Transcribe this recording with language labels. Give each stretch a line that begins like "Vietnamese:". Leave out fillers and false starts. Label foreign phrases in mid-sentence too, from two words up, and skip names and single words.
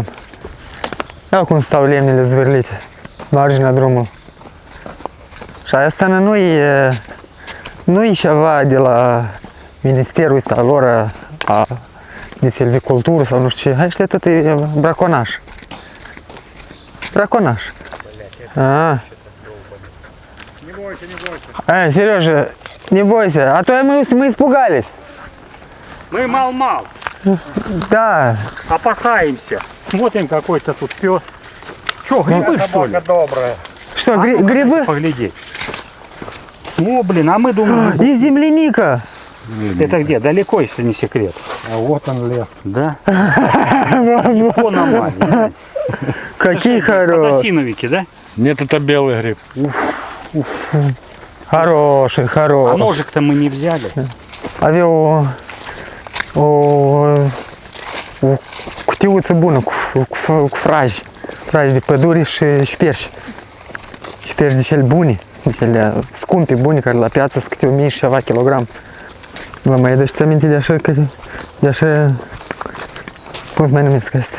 Romanian: Ia cum stau lemnele zvârlite, marginea drumului. Și asta nu e ceva de la ministerul ăsta lor de silvicultură sau nu știu ce. Hai, tot e braconaj. Braconaj.
Russian: А. Не бойся, не бойся. Сережа, не бойся, а то мы испугались. Мы мал-мал, Да. опасаемся. Смотрим, какой-то тут пес. Че, грибы, что ли? добрая. Что, грибы? Поглядеть. О, блин, а мы думаем, И земляника. это где? Далеко, если не секрет. А вот он лес. Да? Вон нормально. Какие хорошие. Подосиновики, да? Нет, это белый гриб. Хороший, А хороший. ножик-то мы не взяли.
Romanian: Avea o cutiuță bună cu fraji. Fraji de pădure și perși. Și perși de cele bune, de cele scumpe, bune, care la piață sunt câte 1000 și ceva kilogram. Vă mai aduceți aminte de așa, cum se mai numesc astea?